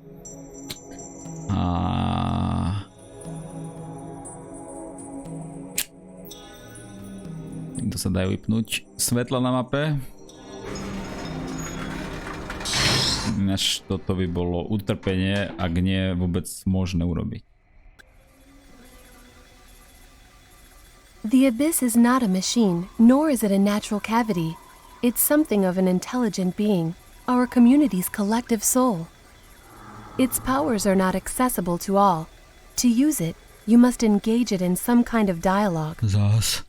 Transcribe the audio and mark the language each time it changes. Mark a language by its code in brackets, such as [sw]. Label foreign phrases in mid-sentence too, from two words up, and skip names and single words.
[sk] A to sa dajú vypnúť svetla na mape. Až toto by bolo utrpenie, ak nie vôbec možné urobiť. [en] The abyss is not a machine, nor is it a natural cavity. It's something of an intelligent being, our community's collective soul. Its powers are not accessible to all. To use it, you must engage it in some kind of dialogue.